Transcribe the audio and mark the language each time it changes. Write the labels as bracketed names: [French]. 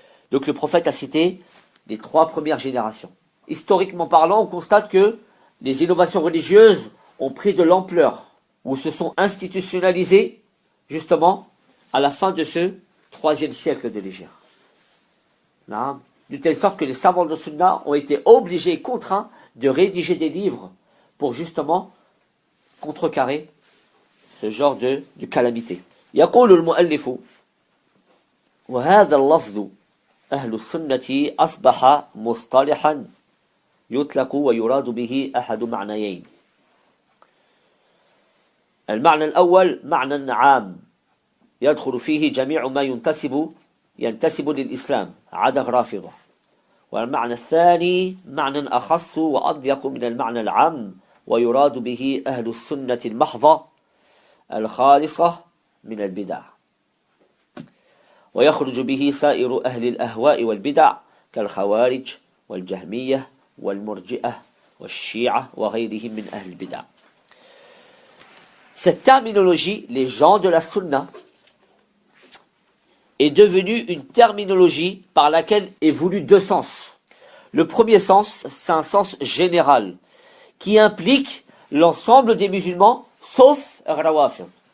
[French] Donc le prophète a cité les 3 premières générations. Historiquement parlant, on constate que les innovations religieuses ont pris de l'ampleur, ou se sont institutionnalisées, justement, à la fin de ce 3e siècle de l'Hégire. De telle sorte que les savants de Sunna ont été obligés et contraints de rédiger des livres pour justement contrecarrer ce genre de calamité. [Arabic] يقول المؤلف وهذا اللفظ أهل السنة أصبح مصطلحا يطلق ويراد به أحد معنيين. المعنى الأول معنى عام يدخل فيه جميع ما ينتسب للإسلام عدا الرافضة. والمعنى الثاني معنى أخص وأضيق من المعنى العام ويراد به أهل السنة المحضة الخالصة من البدع. ويخرج به سائر أهل الأهواء والبدع كالخوارج والجهمية والمرجئة والشيعة وغيرهم من أهل البدع. [French] Cette terminologie, les gens de la Sunna, est devenue une terminologie par laquelle est voulu 2 sens. Le premier sens, c'est un sens général, qui implique l'ensemble des musulmans, sauf Rawafid.